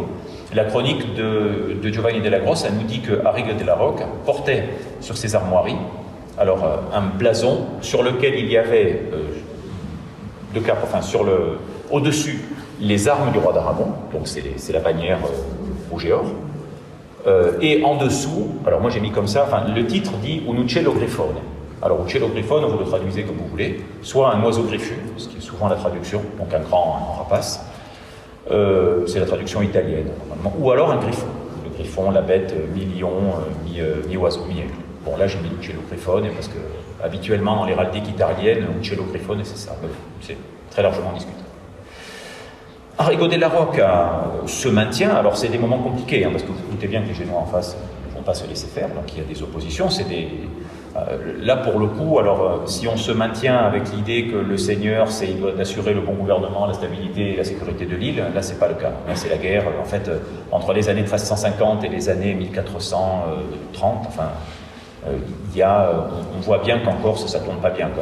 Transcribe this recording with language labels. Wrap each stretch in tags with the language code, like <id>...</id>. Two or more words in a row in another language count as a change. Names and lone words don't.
<fr>La chronique de Giovanni della Grossa nous dit que Arrigo della Rocca portait sur ses armoiries un blason sur lequel il y avait au-dessus les armes du roi d'Aragon, donc c'est la bannière rouge et or, et en dessous, alors moi j'ai mis comme ça, le titre dit</fr> <it>un uccello grifone.</it> <fr>Alors</fr> <it>uccello grifone,</it> <fr>vous le traduisez comme vous voulez, soit un oiseau griffu, ce qui est souvent la traduction, donc un grand rapace, c'est la traduction italienne normalement, ou alors un griffon. Le griffon, la bête mi-lion, mi-oiseau, mi-aigle. Bon là j'ai mis</fr> <it>uccello grifone</it> <fr>parce que habituellement dans l'héraldique italienne,</fr> <it>uccello grifone</it> <fr>c'est ça, c'est très largement discutable. Arrigo della Rocca se maintient, alors c'est des moments compliqués, parce que vous vous doutez bien que les Génois en face ne vont pas se laisser faire, donc il y a des oppositions, là pour le coup, si on se maintient avec l'idée que le seigneur, il doit assurer le bon gouvernement, la stabilité et la sécurité de l'île, là c'est pas le cas, là c'est la guerre, entre les années 1350 et les années 1430, On voit bien qu'en Corse, ça tourne pas bien, quoi.</fr>